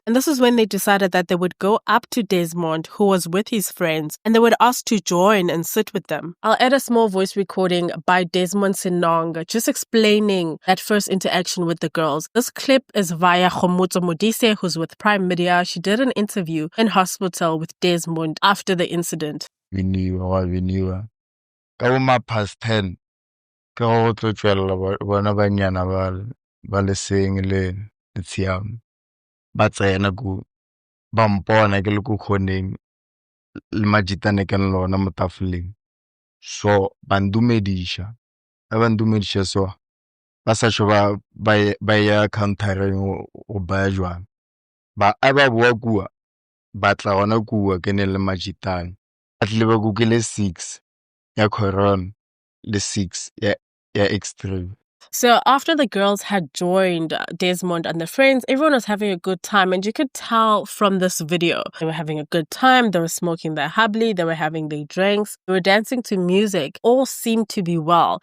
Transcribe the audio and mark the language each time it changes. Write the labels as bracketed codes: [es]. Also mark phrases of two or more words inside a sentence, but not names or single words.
[en] And this is when they decided that they would go up to Desmond, who was with his friends, and they would ask to join and sit with them. I'll add a small voice recording by Desmond Sinong, just explaining that first interaction with the girls. This clip is via Khomotso Modise, who's with Prime Media. She did an interview in hospital with Desmond after the incident. [tn] Ka uma past 10 ka go tlo tswela bona banyana ba Baleseng le Tshiamo ba tsena go ba mpona ke le go khoneng le majitane ke lona mo tafoleng, so bandumedisha so ba sa tsho ba ya countereng go ba jwang ba aba bua kua ba tla gona kua ke ne le majitane a tle ba gukele 6 ya Corona, the 6 ya Extreme. [en] So after the girls had joined Desmond and the friends, everyone was having a good time, and you could tell from this video. They were having a good time, they were smoking their habli, they were having their drinks, they were dancing to music, all seemed to be well.